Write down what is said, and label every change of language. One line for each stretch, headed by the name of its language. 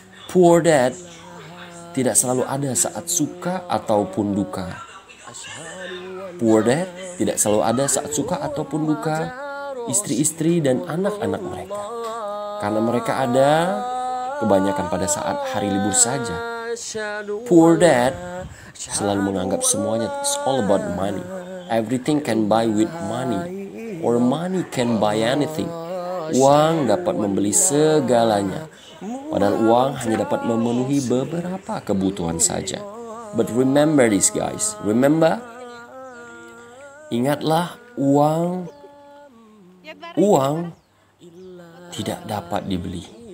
Indonesian: Poor dad tidak selalu ada saat suka ataupun duka. Poor dad tidak selalu ada saat suka ataupun duka istri-istri dan anak-anak mereka. Karena mereka ada kebanyakan pada saat hari libur saja. Poor dad selalu menganggap semuanya
English: is all about money. Everything can buy with money, or money can buy anything.
Indonesian: Uang dapat membeli segalanya, padahal uang hanya dapat memenuhi beberapa kebutuhan saja.
English: But remember this, guys. Remember,
Indonesian: ingatlah, uang tidak dapat dibeli.